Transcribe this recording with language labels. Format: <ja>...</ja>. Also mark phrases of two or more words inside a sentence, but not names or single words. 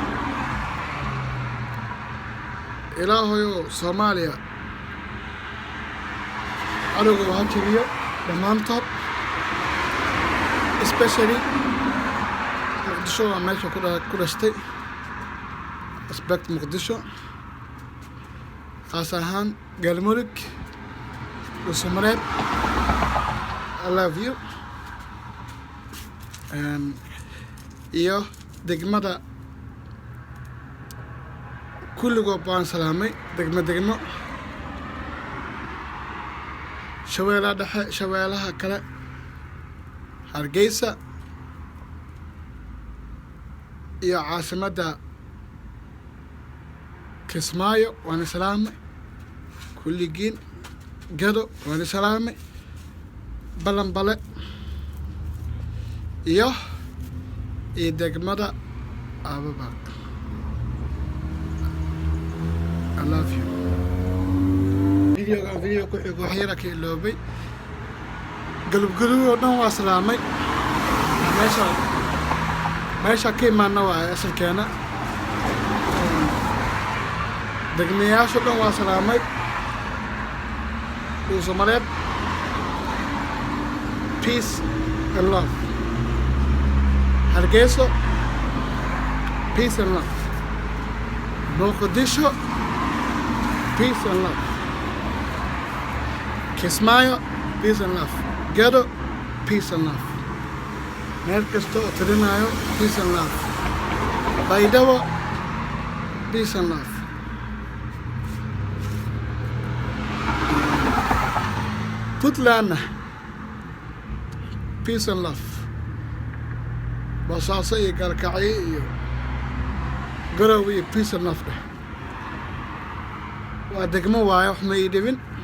<so>ilaahoyo soomaaliya cadowga ha jabiyo dhammaantood especially muqdisho waa meesha ku dhashtay aspect muqdisho qaas ahaan galmudug dhuusamareeb</so> <en>I love you</en> <so>iyo degmada kulligood baan salaamay degmo shabeellaha dhexe shabeellaha kale hargeysa iyo caasimadda kismaayo waana salaamay kulligiin gado waana salaamay balanbale iyo degmada ababaq</so> <en>I love you</en> <so>video ku xigo waxyara ka iloobay galabgaluu oo dhan waa salaamay meesha ka imaana waaye asalkeena degmayaasha dhan waa salaamay dhuusamareeb</so> <en>peace and love</en> <so>hargeyso</so> <en>peace and love</en> <so>muqdisho</so> <en>peace and love</en> <so>kismaayo</so> <en>peace and love</en> <so>gado</so> <en>peace and love</en> <so>meel kasta oo tirinayo</so> <en>peace and love</en> <so>baydhabo</so> <en>peace and love</en> <so>puntlandna</so> <en>peace and love</en> <so>boosaaso iyo galkacyo iyo garow iyo</so> <en>peace and love</en> <so>dheh waa degmo waaye wax ma ii dhibin</so>